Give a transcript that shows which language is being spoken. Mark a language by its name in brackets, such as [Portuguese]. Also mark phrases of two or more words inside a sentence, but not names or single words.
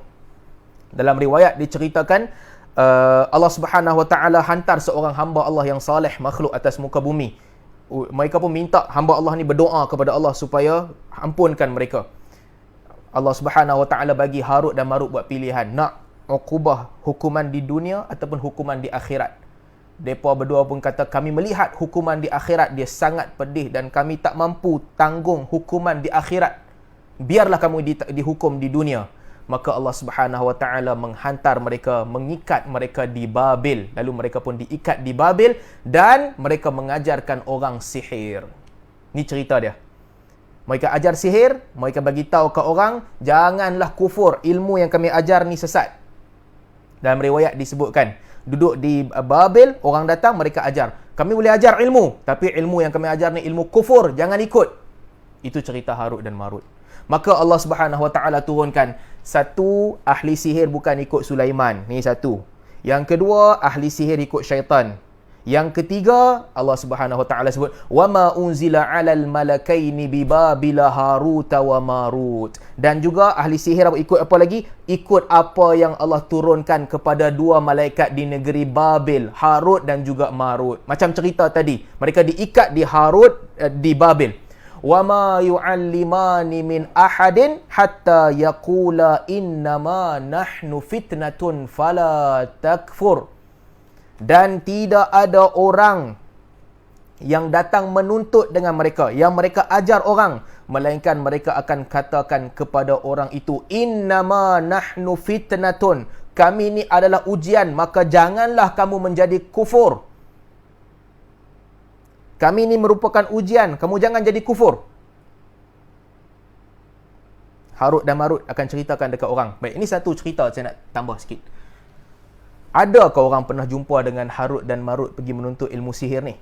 [Malay] Dalam riwayat diceritakan [Arabic] الله سبحانه وتعالى [Malay] hantar seorang hamba Allah yang saleh makhluk atas muka bumi. Mereka pun minta hamba Allah ni berdoa kepada Allah supaya ampunkan mereka. [Arabic] الله سبحانه وتعالى [Malay] bagi Harut dan Marut buat pilihan, nak uqubah hukuman di dunia ataupun hukuman di akhirat. Mereka berdua pun kata, kami melihat hukuman di akhirat dia sangat pedih dan kami tak mampu tanggung hukuman di akhirat. Biarlah kamu dihukum di dunia. Maka [Arabic] الله سبحانه وتعالى [Malay] menghantar mereka, mengikat mereka di Babil. Lalu mereka pun diikat di Babil dan mereka mengajarkan orang sihir. Ni cerita dia. Mereka ajar sihir, mereka bagi tahu ke orang, janganlah kufur, ilmu yang kami ajar ni sesat. Dalam riwayat disebutkan, duduk di Babil, orang datang, mereka ajar. Kami boleh ajar ilmu, tapi ilmu yang kami ajar ni ilmu kufur, jangan ikut. Itu cerita Harut dan Marut. Maka [Arabic] الله سبحانه وتعالى [Malay] turunkan, satu, ahli sihir bukan ikut Sulaiman. Ni satu. Yang kedua, ahli sihir ikut syaitan. Yang ketiga, [Arabic] الله سبحانه وتعالى [Malay] sebut, [Arabic] "وما أنزل على الملكين ببابل هاروت وماروت." [Malay] Dan juga ahli sihir ikut apa lagi? Ikut apa yang Allah turunkan kepada 2 malaikat di negeri Babil, Harut dan juga Marut. Macam cerita tadi, mereka diikat di di Babil. [Arabic] "وما يعلمان من أحد حتى يقولا إنما نحن فتنة فلا تكفر." [Malay] Dan tidak ada orang yang datang menuntut dengan mereka, yang mereka ajar orang, melainkan mereka akan katakan kepada orang itu, [Arabic] إنما نحن فتنة, [Malay] kami ni adalah ujian, maka janganlah kamu menjadi kufur. Kami ni merupakan ujian, kamu jangan jadi kufur. Harut dan Marut akan ceritakan dekat orang. Baik, ini satu cerita saya nak tambah sikit. Adakah orang pernah jumpa dengan Harut dan Marut pergi menuntut ilmu sihir ni?